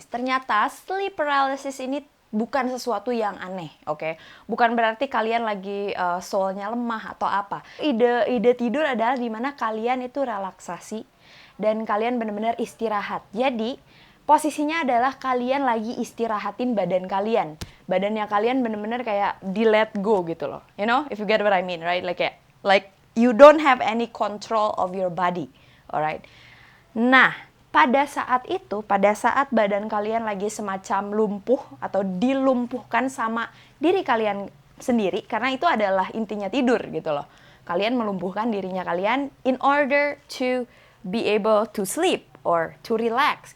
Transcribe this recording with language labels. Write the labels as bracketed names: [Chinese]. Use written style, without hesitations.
[Indonesian] Ternyata sleep paralysis ini bukan sesuatu yang aneh, oke? Bukan berarti kalian lagi soulnya lemah atau apa. Ide tidur adalah dimana kalian itu relaksasi dan kalian benar-benar istirahat. Jadi posisinya adalah kalian lagi istirahatin badan kalian. Badannya kalian benar-benar kayak di let go gitu loh. [English] You know, if you get what I mean, right? Like you don't have any control of your body, alright? [Indonesian] Nah, pada saat badan kalian lagi semacam lumpuh atau dilumpuhkan sama diri kalian sendiri, karena itu adalah intinya tidur gitu loh. Kalian melumpuhkan dirinya kalian [English] in order to be able to sleep or to relax.